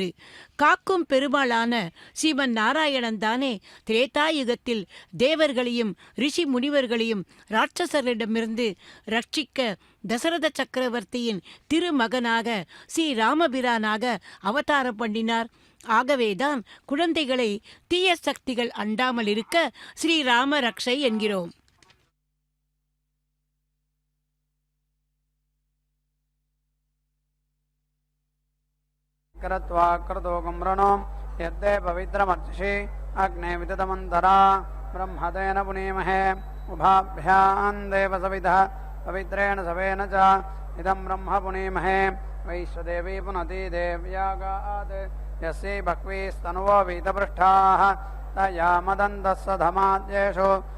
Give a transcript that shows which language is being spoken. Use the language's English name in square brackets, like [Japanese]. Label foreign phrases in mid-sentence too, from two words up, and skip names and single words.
[Tamil] காக்கும் பெருமாளான ஸ்ரீமன் நாராயணன் தானே திரேதாயுகத்தில் தேவர்களையும் ரிஷி முனிவர்களையும் ராட்சசரிடமிருந்து ரட்சிக்க தசரத சக்கரவர்த்தியின் திருமகனாக ஸ்ரீராமபிரானாக அவதாரம் பண்ணினார். ஆகவேதான் குழந்தைகளை தீய சக்திகள் அண்டாமல் இருக்க ஸ்ரீராம ரக்ஷை என்கிறோம். [Sanskrit] कृतोगम्रणो यद्दे पवित्रमर्चिषि अग्ने विदतमन्तरा ब्रह्मतेन पुनीमहे उभाभ्यां देवसविधः पवित्रेण सवेन च इदं ब्रह्म पुनीमहे वैश्वदेवी पुनति देव्यागात् यस्यै भक्वीस्तनुवो वीतपृष्ठाः तया मदन्तस्सधमाद्येषु